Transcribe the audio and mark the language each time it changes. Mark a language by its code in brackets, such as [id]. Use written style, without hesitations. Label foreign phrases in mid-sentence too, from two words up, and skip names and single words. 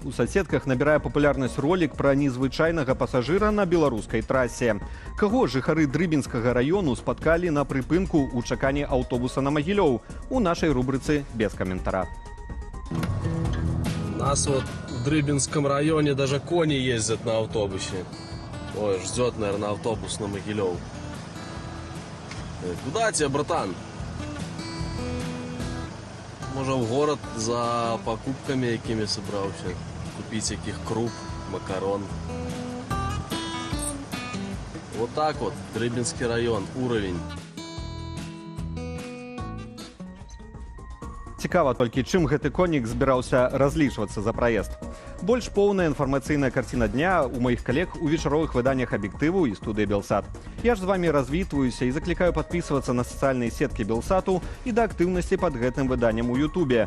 [be] У соцсетках набірае папулярнасць ролік пра незвычайнага пасажыра на беларускай трасе. Каго жыхары Дрыбінскага раёну спаткалі на прыпынку ў чаканні аўтобуса на Магілёў? У нашай рубрыцы без каментара. [ru] У нас вот в Дрыбинском районе даже кони ездят на автобусе. Ой, ждет, наверное, автобус на Могилев. Куда тебе, братан? Може в город за покупками, якими собрався. Купить яких круп, макарон. Вот так вот, Дрыбинский район, уровень. [be] Цікава толькі, чым гэты конік збіраўся разлічвацца за праезд. Больш поўная інфармацыйная карціна дня ў маіх калег у вечаровых выданнях «Аб'ектыву» і студыі «Белсат». Я ж з вамі развітваюся і заклікаю падпісвацца на сацыяльныя сеткі «Белсату» і да актыўнасці пад гэтым выданнем у Ютубе.